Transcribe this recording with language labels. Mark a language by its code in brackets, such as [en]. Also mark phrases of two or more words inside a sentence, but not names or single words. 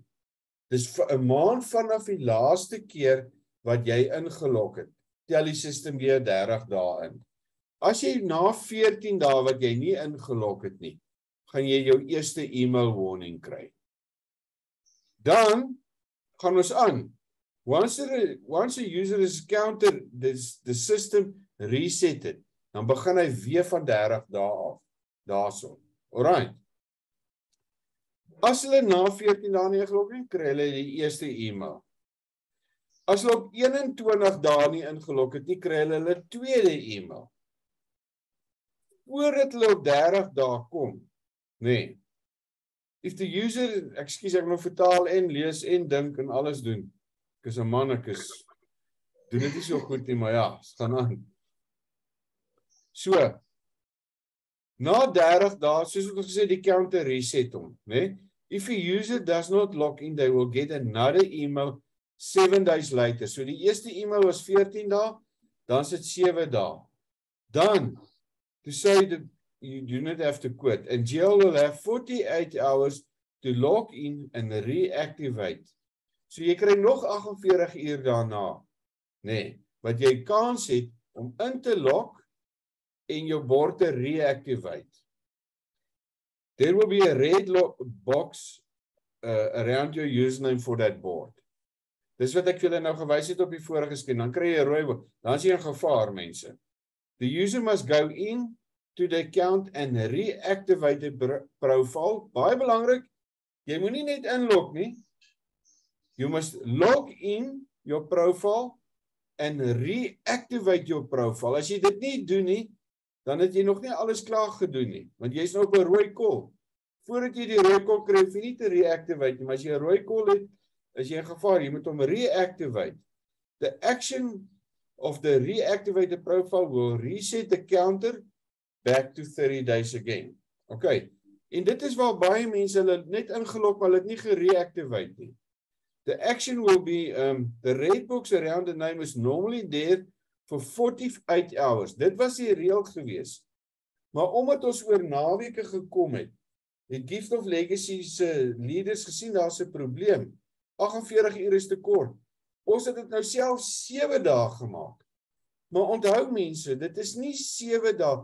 [af] Dis vir 'n maand vanaf die laaste keer wat jy ingelog het. tel die system weer 30 dae in. As jy na 14 dae wat jy nie ingelog het nie, gaan jy jou eerste email warning kry. Dan gaan ons aan. [en] Once a user is counter, the system reset it, [af] dan begin hy weer van 30 dae af, daarso. Alright. As hulle na 14 dae nie ingelog het, kry hulle die eerste email. As hulle op 21 dae nie ingelog het nie, kry hulle tweede email. Voordat hulle op 30 dae kom, nee. [en] If the user, [af] ekskuus, ek moet vertaal en lees en dink en alles doen. Ek is 'n man, ek doen dit nie so goed nie, maar ja, gaan aan. So, na 30 dae, soos ons gesê, die [en] counter reset [af] hom, né? [en] If a user does not log in, they will get another email 7 days later. [af] So die eerste email was 14 dae, dan is dit 7 dae. Dan, [en] to say that you do not have to quit, and GL will have 48 hours to log in and reactivate. [af] So jy kry nog 48 uur daarna, nee, wat jy kans het om in te log en jou bord te reactivate. [en] There will be a red box around your username for that board. [af] Dis wat ek julle nou gewys het op die vorige skerm, dan kry jy 'n rooi box, dan is jy in gevaar, mense. [en] The user must go in to the account and reactivate the profile. [af] Baie belangrik, jy moet nie net inlog nie. [en] You must log in your profile and reactivate your profile. [af] As jy dit nie doen nie, dan het jy nog nie alles klaar gedoen nie, want jy is nou op 'n rooi kol. Voordat jy die rooi kol kry, hoef jy nie te reactivate nie, maar as jy 'n rooi kol het, is jy in gevaar, jy moet hom reactivate. [en] The action of the reactivated profile will reset the counter back to 30 days again. [af] Okay, en dit is waar baie mense hulle net ingelog, maar hulle het nie gereactivate nie. [en] The action will be, the red box around the name is normally there for 48 hours. [af] Dit was die reël gewees. Maar omdat ons oor naweke gekom het Gift of Legacy se leaders gesien daar's 'n probleem. 48 uur is te kort. Ons het dit nou self 7 dae gemaak. Maar onthou mense, dit is nie 7 dae.